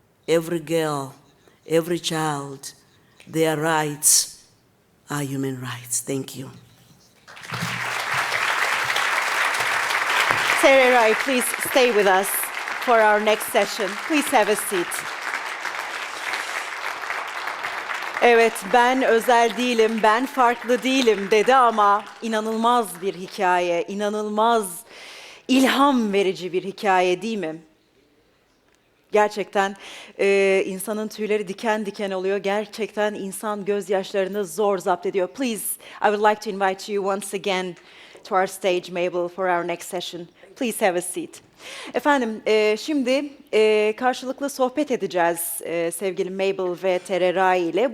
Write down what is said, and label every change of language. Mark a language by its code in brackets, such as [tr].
[en] Every girl, every child, their rights are human rights. Thank you. Tererai, please stay with us for our next session. Please have a seat. [tr] Evet, ben özel değilim, ben farklı değilim dedi ama inanılmaz bir hikaye, inanılmaz ilham verici bir hikaye değil mi? Gerçekten insanın tüyleri diken diken oluyor. Gerçekten insan gözyaşlarını zor zapt ediyor. [en] Please, I would like to invite you once again to our stage, Mabel, for our next session. Please have a seat. [tr] Efendim, şimdi karşılıklı sohbet edeceğiz sevgili Mabel ve Tererai ile.